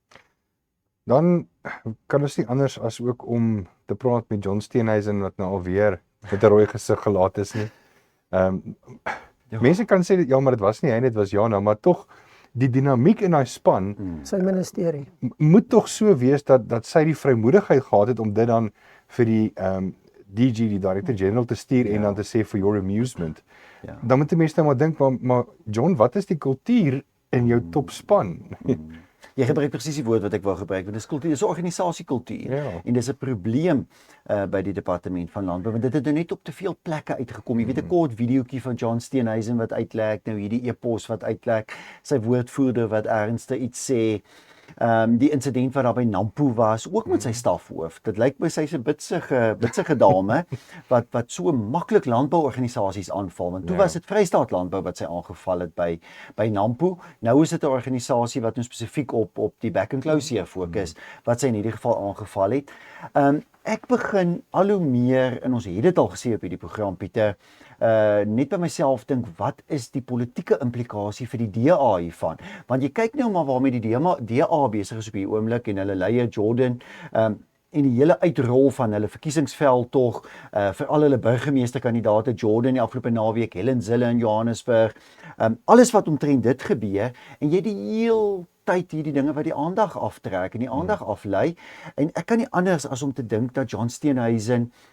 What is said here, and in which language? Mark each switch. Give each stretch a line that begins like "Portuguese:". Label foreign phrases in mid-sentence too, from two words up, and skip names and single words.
Afrikaans: Dan kan ons nie anders as ook om te praat met John Steenhuisen wat nou alweer met 'n rooi gesig gelaat is nie. Mense kan sê ja, maar dit was nie hy, dit was Jana, maar tog die dinamiek in daai span Sy ministerie moet tog so wees dat sy die vrymoedigheid gehad het om dit dan vir die DG, die
English: Director General
Afrikaans: te stuur en dan te sê
English: for your amusement.
Afrikaans: Dan moet die mense nou maar dink, maar John, wat is die kultuur in jou topspan? Jy gebruik presies die woord wat ek wou gebruik, want dis kultuur, dis 'n organisasiekultuur. En dis 'n probleem by die departement van landbou, want dit het nou net op te veel plekke uitgekom. Jy weet 'n kort videoetjie van John Steenhuisen wat uitlek, nou hierdie e-pos wat uitlek, sy woordvoerder wat ernstig iets sê. Die insident wat daar by Nampo was, ook met sy stafhoof. Dit lyk my sy's 'n bitsige dame wat so maklik landbouorganisasies aanval. Want toe was dit Vrystaat Landbou wat sy aangeval het by Nampo. Nou is dit 'n organisasie wat nou spesifiek op die
English: back and close
Afrikaans: fokus wat sy in hierdie geval aangeval het. Ek begin al hoe meer, en ons het dit al gesê op hierdie program, Pieter, net by myself dink, wat is die politieke implikasie vir die DA hiervan? Want jy kyk nou maar waarmee die DA besig is op die oomblik en hulle leier Jordan, en die hele uitrol van hulle verkiesingsveld tog, vir al hulle burgemeesterkandidate, Jordan die afgelope naweek, Helen Zille in Johannesburg, alles wat omtrent dit gebeur, en jy die heel tyd hierdie dinge wat die aandag aftrek en die aandag aflei, en ek kan nie anders as om te dink dat John Steenhuisen